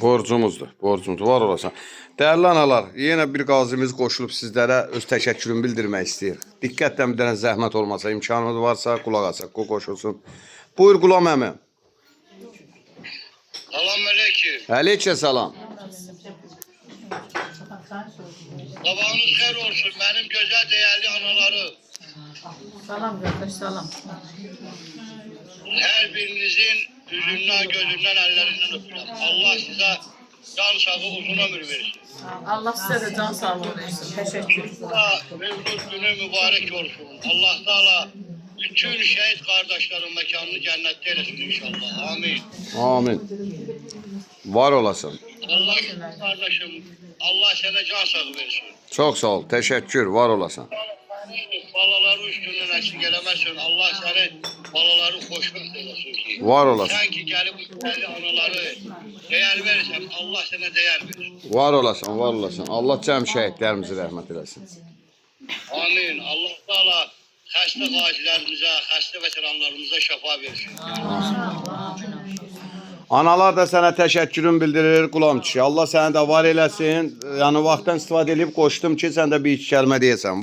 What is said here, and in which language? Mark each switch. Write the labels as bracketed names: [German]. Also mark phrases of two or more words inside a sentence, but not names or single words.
[Azerbaijani] Borcumuzdur, borcumuz var olasan. Dəyərli analar, yenə bir qazimiz qoşulub sizlərə öz təşəkkürümü bildirmək istəyir. Diqqətlə bir dənə zəhmət olmasa, imkanımız varsa qulaq asaq, qoşulsun. Buyur Qulam əmi. Salam aleyküm. Əleykə salam. Sabahınız xeyir olsun [Turkish] benim güzel değerli anaları. [Azerbaijani] Salam qardaş, salam. [Turkish] Her birinizin yüzünden, gözünden, ellerinden öpürüm. Allah size can sağlığı, uzun ömür versin. [Azerbaijani] Allah sizə də can sağlığı versin. Təşəkkür. [Turkish] Allah mevlud günü mübarek olsun. Allah Teala bütün şehit kardeşlerin mekanını cennette eylesin inşallah. [Azerbaijani] Amin. Amin. Var olasın. [Turkish] Allah kardeşim, Allah sana can sağlığı versin. [Azerbaijani] Çox sağ ol, təşəkkür, var olasan. Balaları üstünden eksik eləməsin. [Turkish] Allah seni balaları xoşbəxt eylesin ki. [Azerbaijani] Var olasın. [Turkish] Sen ki gelip bu değerli anaları değer verirsen Allah sana değer verir. [Azerbaijani] Var olasan, var olasan. Allah cəm şəhidlərimizi rəhmət eləsin. Amin. Allah Teala xəstə qazilərimizə, xəstə veteranlarımıza şəfa versin. Analar da sənə təşəkkürüm bildirir Qulam kişi. Allah səni də var eləsin. Yəni vaxtdan istifadə edib qoşdum ki, sən də bir iki kəlmə deyəsən.